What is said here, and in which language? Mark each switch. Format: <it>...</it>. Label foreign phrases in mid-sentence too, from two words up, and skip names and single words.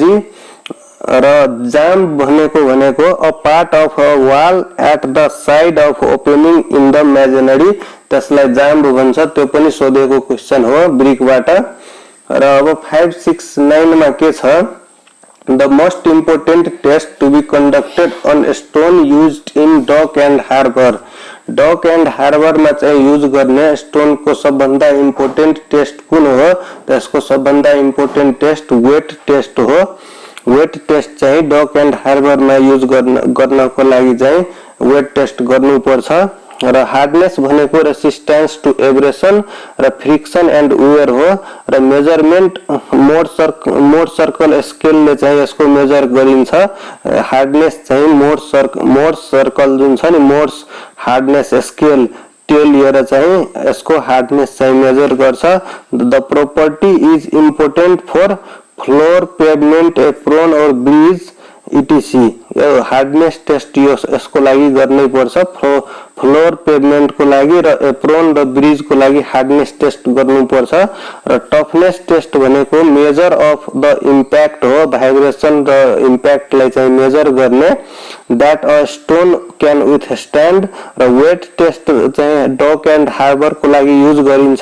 <ne>र जाम भनेको</ne> <en>a part of a wall at the side of opening in the masonry,</en> <ne>त्यसलाई जाम भन्छ, त्यो पनि सोधेको क्वेशन हो ब्रिकबाट। र अब 569 मा के छ,</ne> <en>The most important test to be conducted on stone used in dock and harbor. dock and harbor</en> <ne>में चाहिँ यूज गर्ने स्टोन को सबभन्दा</ne> <en>important test</en> <ne>कुन हो त्यसको सबभन्दा</ne> <en>important test weight test</en> <ne>हो।</ne> <en>weight test</en> <ne>चाहिँ</ne> <en>dock and harbor</en> <ne>में यूज गर्नको लागि चाहिँ</ne> <en>weight test</en> <ne>गर्नुपर्छ र हार्डनेस भनेको</ne> <en>resistance to abrasion</en> <ne>र</ne> <en>friction and wear</en> <ne>हो र</ne> <en>measurement mod circle scale</en> <ne>ले चाहिँ यसको मेजर गरिन्छ। हार्डनेस चाहिँ</ne> <en>mod circle</en> <ne>जुन छ नि</ne> <en>Mohs hardness scale</en> <ne>त्यो लिएर चाहिँ यसको हार्डनेस चाहिँ मेजर गर्छ।</ne> <en>the property is important for floor pavement apron or bridge etc</en> <ne>यो हार्डनेस टेस्ट यसको लागि गर्नै पर्छ।</ne> <en>floor pavement</en> <ne>को लागि र एप्रोन र ब्रिज को लागि</ne> <en>hardness test</en> <ne>गर्नु पर्छ र</ne> <en>toughness test</en> <ne>भनेको</ne> <en>measure of the impact</en> <ne>हो भाइब्रेसन र इम्प्याक्ट लाई चाहिँ मेजर गर्ने</ne> <en>that a stone can withstand</en> <ne>र</ne> <en>weight test</en> <ne>चाहिँ</ne> <en>dock and harbor</en> <ne>को लागि युज गरिन्छ।</ne>